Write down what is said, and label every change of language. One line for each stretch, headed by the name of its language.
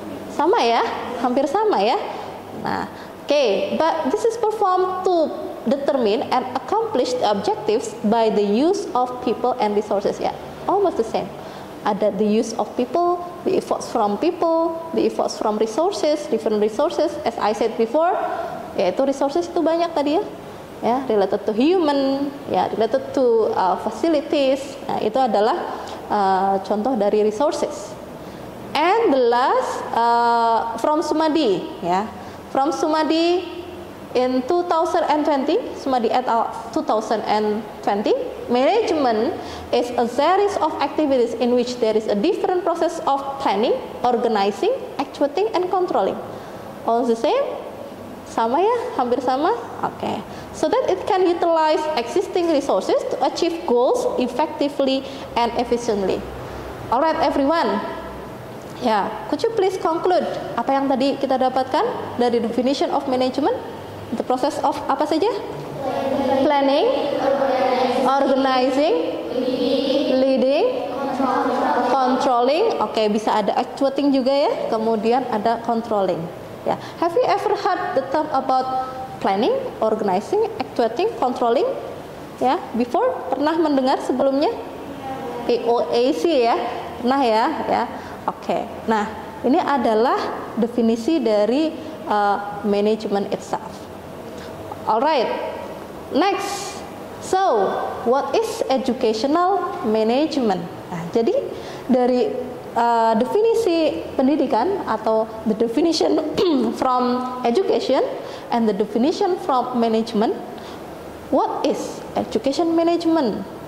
Indonesian: Sama ya, hampir sama ya. Nah,
English: but this is performed to determine and accomplish the objectives by the use of people and resources. Ya, almost the same. Ada the use of people, the efforts from people, the efforts from resources, different resources. As I said before,
Indonesian: yaitu resources itu banyak tadi ya.
English: Ya, related to human, ya, related to facilities.
Indonesian: Nah, itu adalah contoh dari resources.
English: And the last from Sumadi, ya, from Sumadi in 2020, Sumadi et al. 2020, management is a series of activities in which there is a different process of planning, organizing, actuating, and controlling. All the same?
Indonesian: Sama ya, hampir sama.
English: Okay, so that it can utilize existing resources to achieve goals effectively and efficiently. Alright everyone, ya, could you please conclude
Indonesian: apa yang tadi kita dapatkan dari
English: definition of management? The process of
Indonesian: apa saja?
English: Planning, organizing, leading, controlling.
Indonesian: Oke, bisa ada actuating juga ya. Kemudian ada controlling.
English: Ya, have you ever heard the term about planning, organizing, actuating, controlling?
Indonesian: Ya, before pernah mendengar sebelumnya? POAC ya, pernah ya? Ya, oke. Nah, ini adalah definisi dari management itself.
English: Alright, next. So, what is educational management?
Indonesian: Nah, jadi dari definisi pendidikan atau
English: the definition from education and the definition from management, what is education management?